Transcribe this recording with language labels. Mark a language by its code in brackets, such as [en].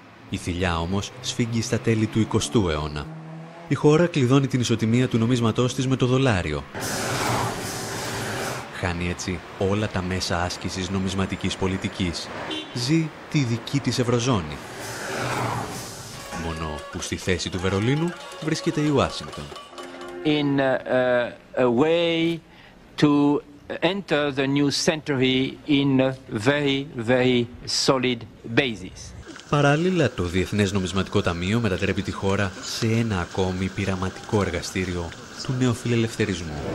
[el] Η θηλιά όμως σφίγγει στα τέλη του 20ου αιώνα. Η χώρα κλειδώνει την ισοτιμία του νομίσματός της με το δολάριο. Χάνει έτσι όλα τα μέσα άσκησης νομισματικής πολιτικής. Ζει τη δική της Ευρωζώνη. Μόνο που στη θέση του Βερολίνου βρίσκεται η Ουάσιγκτον. [en] in a way to enter the new century in a very, very solid basis. [el] Παράλληλα, το Διεθνές Νομισματικό Ταμείο μετατρέπει τη χώρα σε ένα ακόμη πειραματικό εργαστήριο του νεοφιλελευθερισμού.